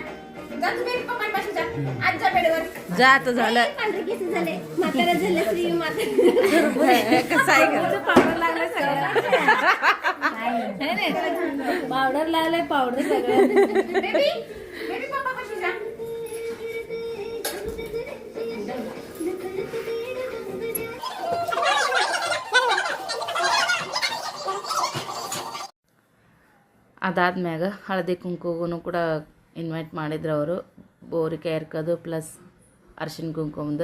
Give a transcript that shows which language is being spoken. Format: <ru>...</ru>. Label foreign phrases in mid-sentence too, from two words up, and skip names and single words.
<mr>जा तुम्ही पप्पांपाशी जा आजच्या बेडवर जा आता झालं. पांढरे केस झाले म्हातारा झाले श्री म्हातारा कसं आहे का पावडर लागलाय सगळं. पावडर लागलाय पावडर सगळं.</mr> <en>baby baby</en> <mr>पप्पापाशी जा.</mr> <kn>ಅದಾದ್ಮ್ಯಾಗ ಹಳದಿ ಕುಂಕುಮಗೂ ಕೂಡ ಇನ್ವೈಟ್ ಮಾಡಿದ್ರು ಅವರು. ಬೋರಿಕಾಯಿ ಹರ್ಕೋದು ಪ್ಲಸ್ ಅರ್ಶಿನ ಕುಂಕುಮದು.</kn>